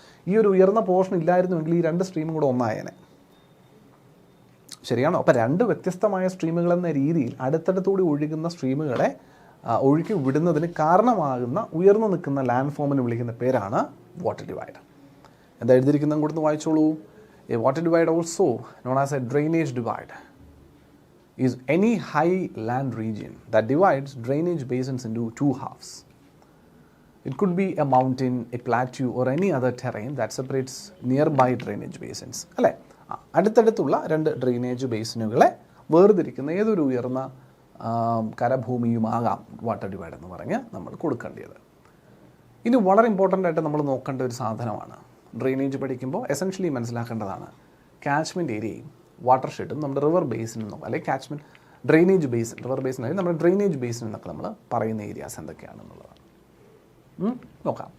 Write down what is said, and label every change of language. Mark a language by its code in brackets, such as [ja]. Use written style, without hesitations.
[ml] ഈ ഒരു ഉയർന്ന പോർഷൻ ഇല്ലായിരുന്നുവെങ്കിൽ ഈ രണ്ട് സ്ട്രീമും കൂടെ ഒന്നായേനെ. ശരിയാണോ? അപ്പോൾ രണ്ട് വ്യത്യസ്തമായ സ്ട്രീമുകൾ എന്ന രീതിയിൽ അടുത്തടുത്തുകൂടി ഒഴുകുന്ന സ്ട്രീമുകളെ ഒഴുക്കി വിടുന്നതിന് കാരണമാകുന്ന ഉയർന്നു നിൽക്കുന്ന ലാൻഡ് ഫോമിന് വിളിക്കുന്ന പേരാണ് വാട്ടർ ഡിവൈഡ്. എന്താ എഴുതിയിരിക്കുന്നതും കൊടുത്ത് വായിച്ചോളൂ. [en] A water divide, also known as a drainage divide, is any high land region that divides drainage basins into two halves. It could be a mountain, a plateau, or any other terrain that separates nearby drainage basins. [ml] അല്ലേ? അടുത്തടുത്തുള്ള രണ്ട് drainage ബേസിനുകളെ വേർതിരിക്കുന്ന ഏതൊരു ഉയർന്ന കരഭൂമിയുമാകാം water divide എന്ന് പറഞ്ഞ് നമ്മൾ കൊടുക്കേണ്ടത്. ഇനി വളരെ ഇമ്പോർട്ടൻ്റ് ആയിട്ട് നമ്മൾ നോക്കേണ്ട ഒരു സാധനമാണ്. ഡ്രെയിനേജ് പഠിക്കുമ്പോൾ എസെൻഷ്യലി മനസ്സിലാക്കേണ്ടതാണ് കാച്ച്മെൻറ്റ് ഏരിയയും വാട്ടർ ഷെഡും നമ്മുടെ റിവർ ബേസിൻ എന്നോ അല്ലെങ്കിൽ catchment drainage basin, river basin അല്ലെങ്കിൽ നമ്മുടെ ഡ്രെയിനേജ് ബേസിൻ എന്നൊക്കെ നമ്മൾ പറയുന്ന ഏരിയാസ് എന്തൊക്കെയാണെന്നുള്ളതാണ്. നോക്കാം.